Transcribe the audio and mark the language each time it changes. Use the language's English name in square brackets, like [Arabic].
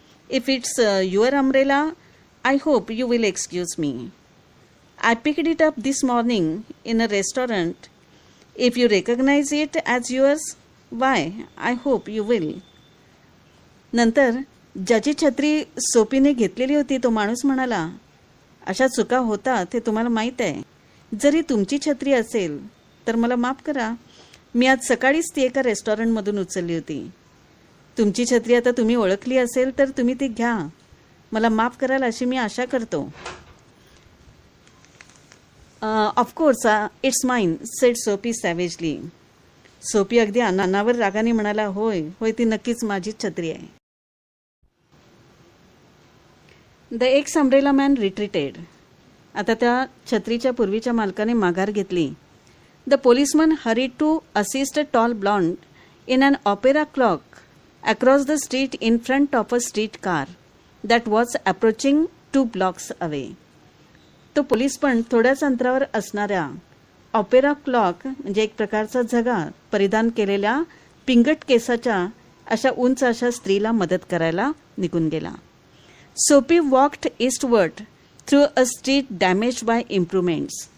[English] If it's your umbrella, I hope you will excuse me. I picked it up this morning in a restaurant. If you recognize it as yours, why, I hope you will. [Marathi] नंतर ज्याची छत्री सोपीने घेतलेली होती तो माणूस म्हणाला, अशा चुका होतात हे तुम्हाला माहीत आहे. जरी तुमची छत्री असेल तर मला माफ करा. मी आज सकाळीच ती एका रेस्टॉरंटमधून उचलली होती. तुमची छत्री आता तुम्ही ओळखली असेल तर तुम्ही ती घ्या. मला माफ कराल अशी मी आशा करतो. [English] Of course it's mine, said Soapy savagely. [Marathi] सोपी अगदी अनावर रागाने म्हणाला, होय होय, ती नक्कीच माझीच छत्री आहे. [English] The ex umbrella man retreated. [Marathi] आता त्या छत्रीच्या पूर्वीच्या मालकाने माघार घेतली. [English] The policeman hurried to assist a tall blonde in an opera cloak across the street in front of a street car that was approaching 2 blocks away. [Marathi] तो police पण थोड्याच अंतरावर असणाऱ्या ऑपेरा क्लॉक म्हणजे एक प्रकारचा झगा परिधान केलेल्या पिंगट केसाच्या अशा उंच अशा स्त्रीला मदत करायला निघून गेला. [English] Soapy walked eastward through a street damaged by improvements.